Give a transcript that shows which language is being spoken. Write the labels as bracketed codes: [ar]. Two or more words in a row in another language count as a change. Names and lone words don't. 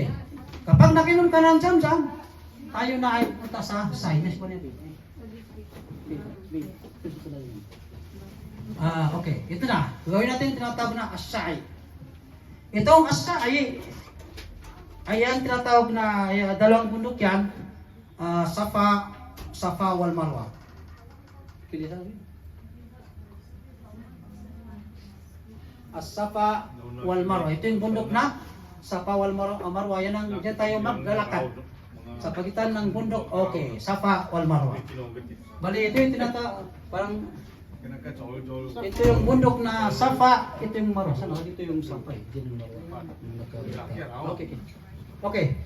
[tl] Kapag nakinom ka ng Zamzam, tayo na ay punta sa sinus po natin. Okay. Ito na. Gawin natin yung tinatawag na as-sa'i. Itong as-sa'i ay ang tinatawag na dalawang bundok yan. Safa wal Marwa. Pili tayo. As-Safa wal Marwa. Ito yung bundok na Safa wal Marwa. Yan ang dyan tayo maglalakad. Sa pagitan ng bundok, okay, Safa wal Marwa. Bali, ito yung parang ito yung bundok na Safa, ito yung Marwa. Sana dito yung Safa eh. Dito yung Marwa. Okay. Okay.